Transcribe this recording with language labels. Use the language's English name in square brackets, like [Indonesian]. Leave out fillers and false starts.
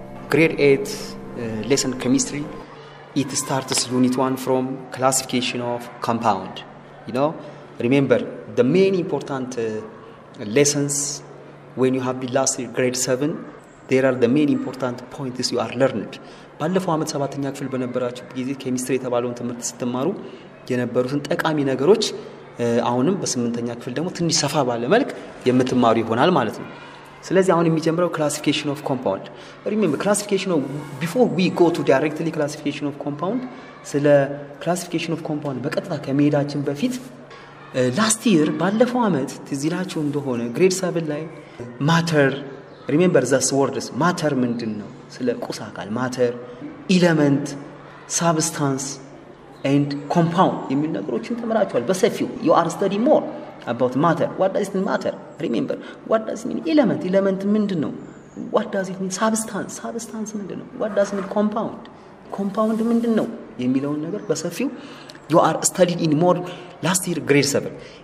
[English] Grade 8 lesson chemistry. It starts unit 1 from classification of compound. Remember the main important lessons when you have been last year grade 7. There are the main important points you are learned. [Amharic] ባለፈው አመት 7ኛ ክፍል በነበራችሁ ጊዜ ኬሚስትሪ የተባለውን ትምህርት ስትማሩ የነበሩትን ጠቃሚ ነገሮች አሁንም በ8ኛ ክፍል ደግሞ ትንሽ ሰፋ ባለ መልክ የምትማሩ ይሆናል ማለት ነው። ስለዚህ አሁን የሚጀምረው [English] classification of compound. Remember classification of before we go to directly classification of compound ስለ classification of compound [Amharic] በቀጥታ ከመሄዳችን በፊት [English] last year [Amharic] ባለፈው አመት ትዝ ይላችሁ እንደሆነ [English] grade 7 ላይ matter. Remember those words. Matter [Amharic] ምንድነው? ስለ ቁስ አካል [English] matter, element, substance and compound [Amharic] የሚል ነገሮችን ተመራችኋል በሰፊው. [English] You are studying more about matter. What does it mean matter? Remember, what does it mean element? Element [Amharic] ምንድነው? [English] What does it mean substance? Substance [Amharic] ምንድነው? [English] What does it mean compound? Compound [Amharic] ምንድነው የሚለውን ነገር በሰፊው [English] you are studied in more last year grade 7.